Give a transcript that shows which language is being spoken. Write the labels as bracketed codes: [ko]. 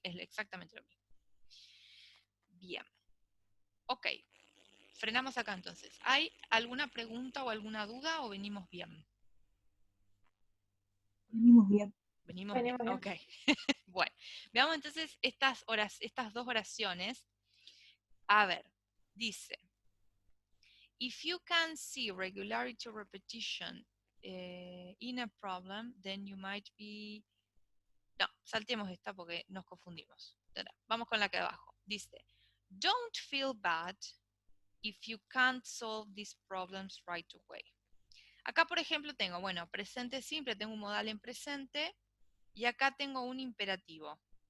[es] Es exactamente lo mismo. Bien. Ok. Frenamos acá entonces. ¿Hay alguna pregunta o alguna duda o venimos bien? Venimos bien. Venimos bien. Ok. Bueno, veamos entonces estas dos oraciones. A ver, dice, [en] if you can see regularity or repetition in a problem, then you might be... [es] No, saltemos esta porque nos confundimos. Vamos con la que abajo. Dice, [en] don't feel bad if you can't solve these problems right away. [es] Acá, por ejemplo, tengo, bueno, presente simple, tengo un modal en presente y acá tengo un imperativo.